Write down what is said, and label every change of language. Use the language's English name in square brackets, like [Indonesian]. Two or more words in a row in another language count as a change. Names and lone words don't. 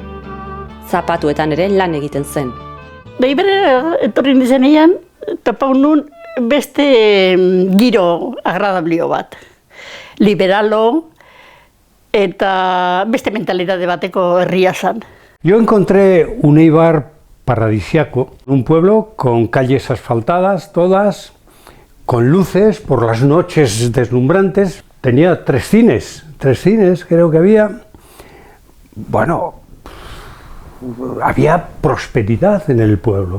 [Basque] Zapatuetan ere lan egiten zen. Eibarrera etorri nizenean, topau nun beste giro agradablio bat. Liberalo eta beste mentalitate bateko herria zan. [Spanish] Yo encontré un Eibar paradisiaco, un pueblo con calles asfaltadas, todas, con luces por las noches deslumbrantes. Tenía tres cines creo que había. Bueno, había prosperidad en el pueblo.